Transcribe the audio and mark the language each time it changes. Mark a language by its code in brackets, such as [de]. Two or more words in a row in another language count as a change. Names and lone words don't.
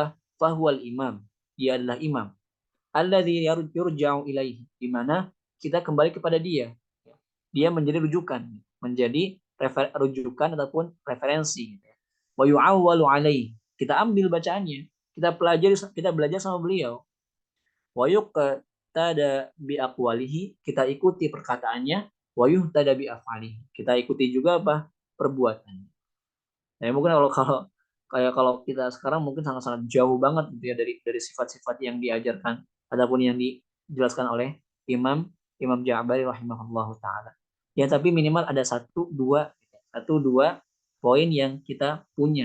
[ar] فهو الإمام. [id] Dia adalah imam. [ar] الذي يرجع إليه. [id] Di mana kita kembali kepada dia. Dia menjadi rujukan, menjadi rujukan ataupun referensi. [ar] ويعول عليه. [id] Kita ambil bacaannya, kita belajar sama beliau. [ar] ويقتدى بأقواله, [id] kita ikuti perkataannya. [ar] ويهتدى بأفعاله. [id] Kita ikuti juga apa? Perbuatannya. Ya mungkin kalau kita sekarang mungkin sangat-sangat jauh banget gitu ya dari sifat-sifat yang diajarkan ataupun yang dijelaskan oleh Imam Imam Ja'bari [ar] رحمه الله تعالى. [id] Ya tapi minimal ada satu dua poin yang kita punya.